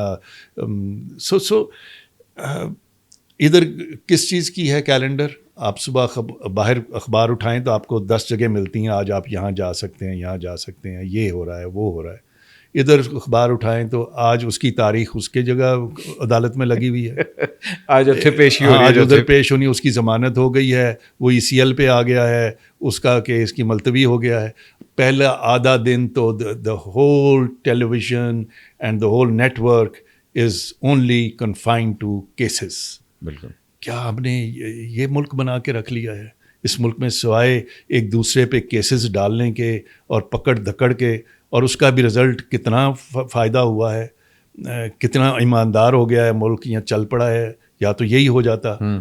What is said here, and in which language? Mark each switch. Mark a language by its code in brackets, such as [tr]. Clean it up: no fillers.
[ur] یا سو ادھر کس چیز کی ہے کیلنڈر؟ آپ صبح باہر اخبار اٹھائیں تو آپ کو 10 جگہ ملتی ہیں, آج آپ یہاں جا سکتے ہیں, یہاں جا سکتے ہیں, یہ ہو رہا ہے, وہ ہو رہا ہے. ادھر اخبار اٹھائیں تو آج اس کی تاریخ اس کے جگہ عدالت میں لگی ہوئی ہے, آج پیشی ہو رہی ہے, آج ادھر پیش ہونی, اس کی ضمانت ہو گئی ہے, وہ ECL پہ آ گیا ہے, اس کا کیس کی ملتوی ہو گیا ہے. [en] پہلا آدھا دن تو the whole television and the whole network is only confined to cases. [ur] بالکل. کیا ہم نے یہ ملک بنا کے رکھ لیا ہے؟ اس ملک میں سوائے ایک دوسرے پہ کیسز ڈالنے کے اور پکڑ دھکڑ کے, اور اس کا بھی رزلٹ کتنا فائدہ ہوا ہے, کتنا ایماندار ہو گیا ہے ملک, یا چل پڑا ہے, یا تو یہی ہو جاتا.